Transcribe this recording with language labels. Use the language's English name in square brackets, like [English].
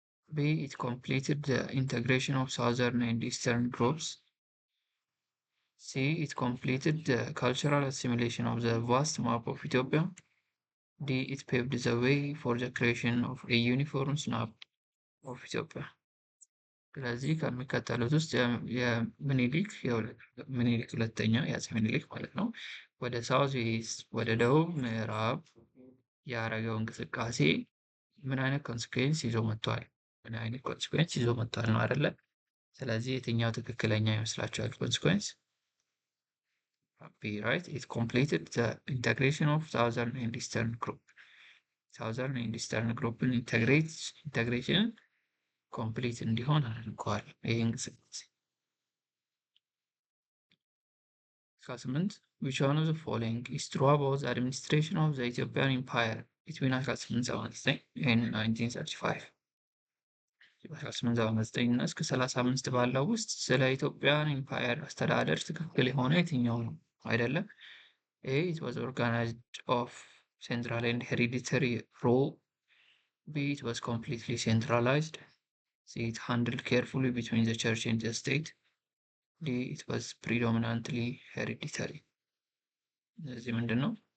[English] B it completed the integration of southern and eastern groups. C it completed the cultural assimilation of the vast map of Ethiopia. D it paved the way for the creation of a uniform map of Ethiopia. [Amharic] ስለዚህ ከሚከተሉት ውስጥ ምኒልክ ሁለተኛ የአፄ ምኒልክ ማለት ነው ወደ ሳውዝ ዌስት ወደ ደቡብ ምዕራብ ያደረገው እንቅስቃሴ ምን አይነት ኮንሲኩዌንስ ይዞ መጥቷል? ምን አይነት ኮንሲኩዌንስ ይዞ መጥቷል ነው አይደለ? ስለዚህ የትኛው ትክክለኛ ይመስላችኋል? [English] ኮንሲኩዌንስ B right it completed the integration of southern and eastern group. southern and eastern groupን integration complete [Amharic] እንዲሆን አድርጓል ይህ እንቅስቃሴ። [English] 18 which one of the following is true about the administration of the Ethiopian Empire between 1879 and 1935? [Amharic] 1879 እና እስከ 35 ባለው ውስጥ ስለ ኢትዮጵያን ኢምፓየር አስተዳደር ትክክል የሆነ የትኛው ነው? አይደለም። [English] A it was organized of central and hereditary rule. B it was completely centralized. C it handled carefully between the church and the state. D it was predominantly hereditary. [Amharic] እዚህ ምንድን ነው?